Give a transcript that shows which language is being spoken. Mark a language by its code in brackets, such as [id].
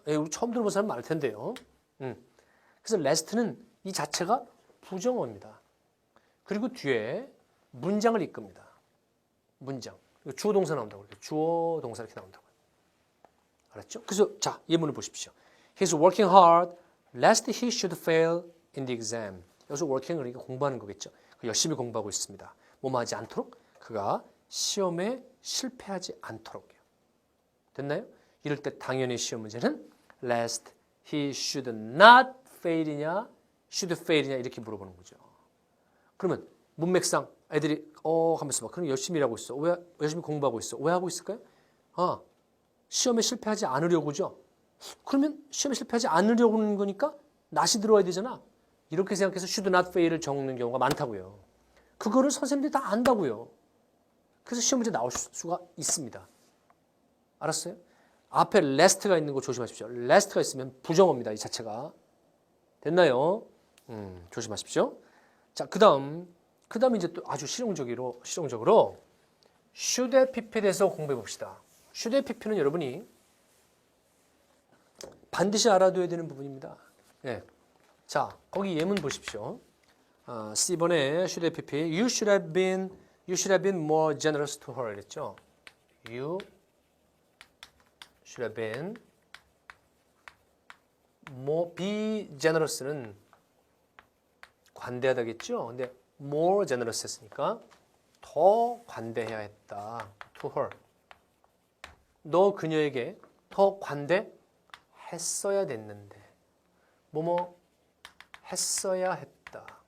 [ko] 우리 처음 들어본 사람 많을 텐데요. 그래서 last는 이 자체가 부정어입니다. 그리고 뒤에 문장을 이끕니다. 문장. 주어 동사 나온다고 그래요. 주어 동사 이렇게 나온다고. 알았죠? 그래서 자, 예문을 보십시오. [en] He's working hard lest he should fail in the exam. [ko] 여기서 working 그러니까 공부하는 거겠죠. 열심히 공부하고 있습니다. 뭐뭐 하지 않도록 그가 시험에 실패하지 않도록요. 됐나요? 이럴 때 당연히 시험 문제는 [en] lest he should not fail [ko] 이냐 [en] should fail [ko] 이냐 이렇게 물어보는 거죠. 그러면 문맥상 애들이 하면서 막 그럼 열심히 일하고 있어. 왜 열심히 공부하고 있어? 왜 하고 있을까요? 시험에 실패하지 않으려고죠. 그러면 시험에 실패하지 않으려고 하는 거니까 not이 들어와야 되잖아. 이렇게 생각해서 [en] should not fail [ko] 을 적는 경우가 많다고요. 그거를 선생님들이 다 안다고요. 그래서 시험 문제 나올 수가 있습니다. 알았어요? 앞에 lest가 있는 거 조심하십시오. lest가 있으면 부정어입니다. 이 자체가. 됐나요? 조심하십시오. 자, 그다음 이제 또 아주 실용적으로 should have pp에 대해서 공부해 봅시다. should have pp는 여러분이 반드시 알아둬야 되는 부분입니다. 네. 자, 거기 예문 보십시오. C번에 [en] should have pp. You should have been more generous to her. [ko] 그랬죠? [en] You should have been more be generous는 [ko] 관대하다겠죠. 근데 more generous 했으니까 더 관대해야 했다. [en] to her. [ko] 너 그녀에게 더 관대했어야 됐는데 뭐뭐 했어야 했다.